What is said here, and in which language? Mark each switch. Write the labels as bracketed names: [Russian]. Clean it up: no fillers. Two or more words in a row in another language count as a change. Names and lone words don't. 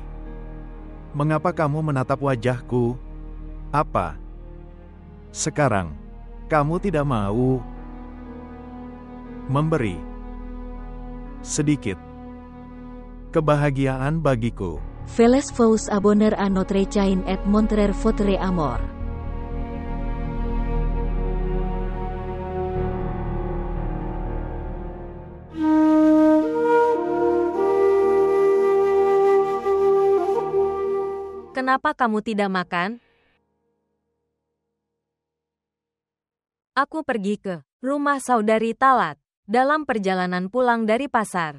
[Indonesian] Mengapa kamu menatap wajahku? Apa? Sekarang, kamu tidak mau memberi sedikit kebahagiaan bagiku. [French] Veles vous abonner à notre chaîne et montrer votre amour. [Indonesian] Kenapa kamu tidak makan? Aku pergi ke rumah saudari Talat dalam perjalanan pulang dari pasar.